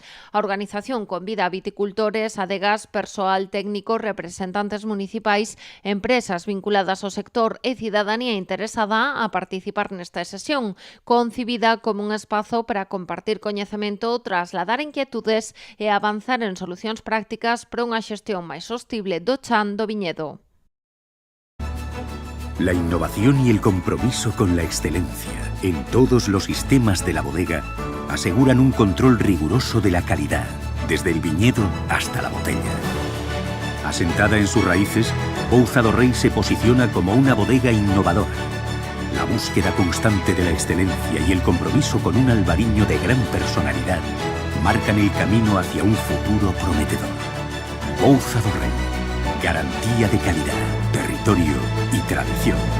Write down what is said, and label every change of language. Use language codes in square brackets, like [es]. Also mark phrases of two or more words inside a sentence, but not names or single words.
[gl] A organización convida a viticultores, adegas, persoal técnico, representantes municipais, empresas vinculadas ao sector e cidadanía interesada a participar nesta sesión, concibida como un espazo para compartir coñecemento, trasladar inquietudes e avanzar en solucións prácticas para unha xestión máis sostible do chan do viñedo. [es] La innovación y el compromiso con la excelencia en todos los sistemas de la bodega aseguran un control riguroso de la calidad, desde el viñedo hasta la botella. Asentada en sus raíces, Pouza do Rei se posiciona como una bodega innovadora. La búsqueda constante de la excelencia y el compromiso con un albariño de gran personalidad marcan el camino hacia un futuro prometedor. Pouza do Rei, garantía de calidad, territorio y tradición.